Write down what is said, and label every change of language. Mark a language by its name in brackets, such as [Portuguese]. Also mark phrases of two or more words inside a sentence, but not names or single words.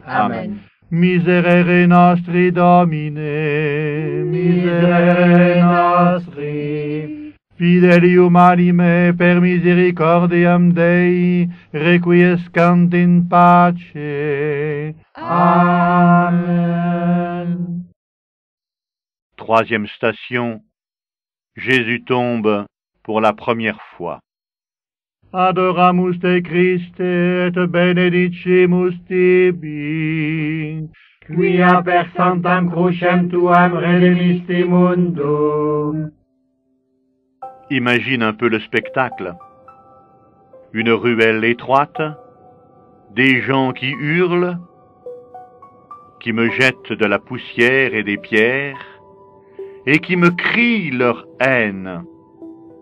[Latin] Amen. Miserere nostri, Domine, miserere nostri. Fidelium anime per misericordiam Dei, requiescant in pace. [French] Amen. Troisième station. Jésus tombe pour la première fois. [Latin] Adoramus te Christe et benedicimus tibi, quia per sanctam crucem tuam redemisti mundum. [French] Imagine un peu le spectacle. Une ruelle étroite, des gens qui hurlent, qui me jettent de la poussière et des pierres, et qui me crient leur haine.